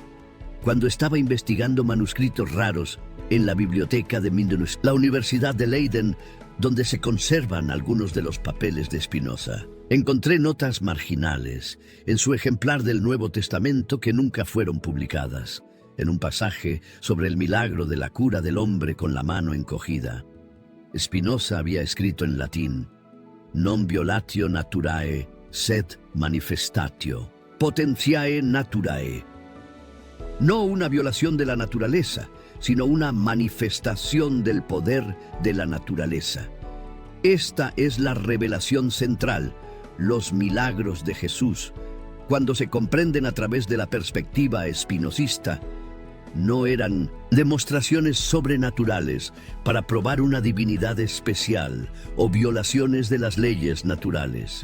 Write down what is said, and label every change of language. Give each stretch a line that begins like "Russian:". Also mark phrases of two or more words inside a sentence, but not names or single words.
Spanish: Cuando estaba investigando manuscritos raros en la biblioteca de Mindenus, la Universidad de Leiden, donde se conservan algunos de los papeles de Spinoza, encontré notas marginales en su ejemplar del Nuevo Testamento que nunca fueron publicadas. En un pasaje sobre el milagro de la cura del hombre con la mano encogida, Spinoza había escrito en latín:
Latin: non violatio naturae, sed manifestatio potentiae naturae.
Spanish: No una violación de la naturaleza, sino una manifestación del poder de la naturaleza. Esta es la revelación central, los milagros de Jesús. Cuando se comprenden a través de la perspectiva espinosista, no eran demostraciones sobrenaturales para probar una divinidad especial o violaciones de las leyes naturales.